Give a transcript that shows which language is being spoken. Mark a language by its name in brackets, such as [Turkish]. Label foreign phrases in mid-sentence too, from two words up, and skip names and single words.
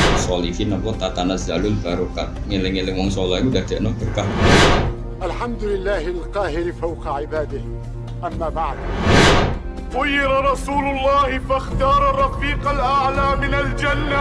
[Javanese] sholihin apa [Arabic] تتنزل البركات. [Javanese] Ngeling-eling wong saleh iku dadekno berkah. [Arabic] الحمد لله القاهر فوق عباده. أما بعد. خير رسول الله فاختار الرفيق الأعلى من الجنة.